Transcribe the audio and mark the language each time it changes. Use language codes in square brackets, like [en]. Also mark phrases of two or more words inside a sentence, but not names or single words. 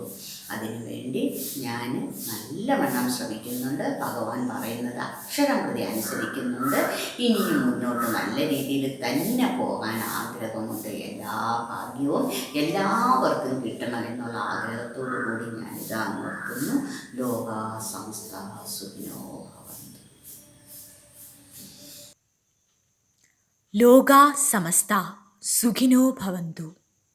[ml] അതിനുവേണ്ടി ഞാൻ നല്ലവണ്ണം ശ്രമിക്കുന്നുണ്ട്. ഭഗവാൻ പറയുന്നത് അക്ഷരം പ്രതി അനുസരിക്കുന്നുണ്ട്. ഇനിയും മുന്നോട്ട് നല്ല രീതിയിൽ തന്നെ പോകാൻ ആഗ്രഹമുണ്ട്. എല്ലാ ഭാഗ്യവും എല്ലാവർക്കും കിട്ടണമെന്നുള്ള ആഗ്രഹത്തോടു കൂടി ഞാനിതാ നിർത്തുന്നു. [sa] ലോകാ സമസ്ത സുഖിനോ ഭവന്തു. ലോകാ സമസ്ത സുഖിനോ ഭവന്തു.